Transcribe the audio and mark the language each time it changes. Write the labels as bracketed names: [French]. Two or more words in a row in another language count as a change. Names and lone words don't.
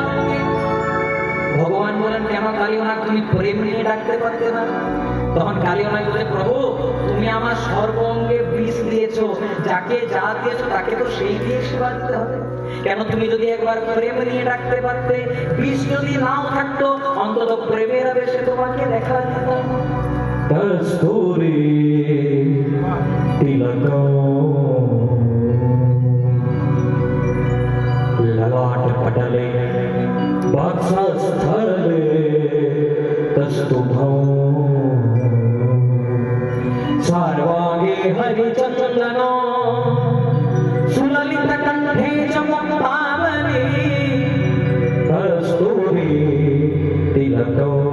[Bangla] ভগবান বলেন, কেন কালিমনাগ, তুমি প্রেম নিয়ে ডাকতে পারতে না? তখন কালিমনাগ বলে, প্রভু, তুমি আমার সর্ব অঙ্গে বিষ দিয়েছো, যাকে যা দিয়েছো তাকে তো সেই দিয়ে সেবা দিতে হবে। কেন তুমি যদি একবার প্রেম নিয়ে ডাকতে পারতে, বিষ যদি নাও থাকতো, অন্তত প্রেমের আবেশে তোমাকে দেখা যেত। [Sanskrit] कस्तूरी तिलको ललाट पटले वक्षस्थले कस्तुभो सर्वांगे हरिचंदनो सुललित कंठे च मुक्तावली कस्तूरी तिलको